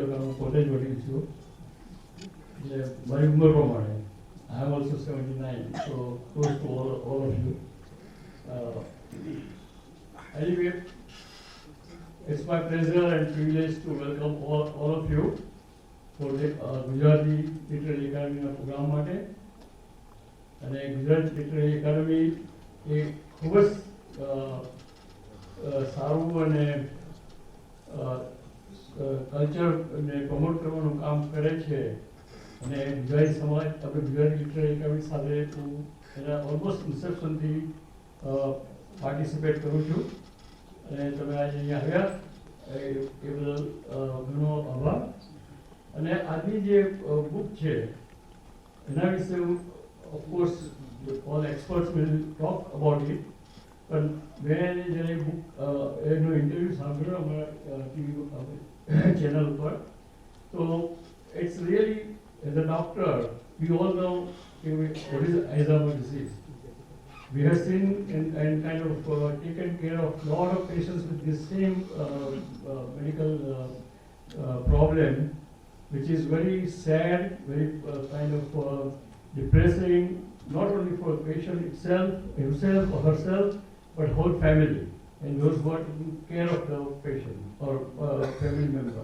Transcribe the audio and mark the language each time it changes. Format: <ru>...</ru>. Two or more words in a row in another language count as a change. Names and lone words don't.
<gu>કારણ હું પોતે જ વડીલ છું એટલે મારી ઉંમર પ્રમાણે</gu> <en>I am also 79, so close to all of you. Anyway, it's my pleasure and privilege to welcome all of you for the Gujarati Literary Academy program</en> <gu>માટે અને ગુજરાત લિટરરી એકેડમી એ ખૂબ જ સારું અને કલ્ચરને પ્રમોટ કરવાનું કામ કરે છે અને ગુજરાતી સમાજ આપણે ગુજરાતી લિટરરી એકેડમી સાથે હું એના</gu> <en>almost inceptionથી</en> <gu>પાર્ટિસિપેટ કરું છું અને તમે આજે અહીંયા આવ્યા એ બદલ ઘણો આભાર. અને આજની જે બુક છે એના વિશે ઓફકોર્સ</gu> <en>all experts will talk about it,</en> <gu>પણ મેં જ્યારે બુક એનો ઇન્ટરવ્યૂ સાંભળ્યો અમારા</gu> <en>TV channel</en> <gu>ઉપર, તો</gu> <en>it's really as a doctor we all know what is Alzheimer's disease. We have seen and kind of taken care of a lot of patients with this same medical problem, which is very sad, very kind of depressing, not only for the patient himself or herself, but whole family and those who are taking care of the patient or family member.</en>